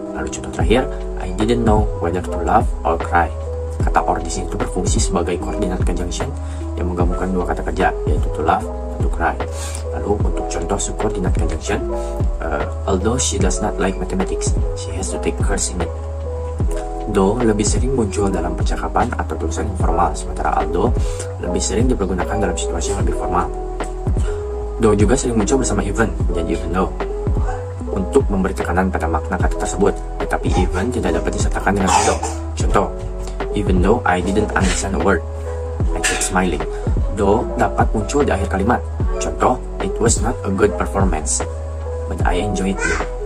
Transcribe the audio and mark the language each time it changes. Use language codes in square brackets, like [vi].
[en] Lalu contoh terakhir, I didn't know whether to laugh or cry. [id] Kata or di sini tuh berfungsi sebagai coordinate conjunction yang menggabungkan dua kata kerja, yaitu to laugh dan to cry. [en] Lalu untuk contoh subordinate conjunction, although she does not like mathematics, she has to take course in it. [id] Though lebih sering muncul dalam percakapan atau tulisan informal, sementara although lebih sering dipergunakan dalam situasi yang lebih formal. Though juga sering muncul bersama even, menjadi even though, untuk memberi tekanan pada makna kata tersebut, tetapi even tidak dapat disertakan dengan though. [en] Contoh, even though I didn't understand a word, I kept smiling. Though dapat muncul di akhir kalimat. Contoh, it was not a good performance, but I enjoyed it.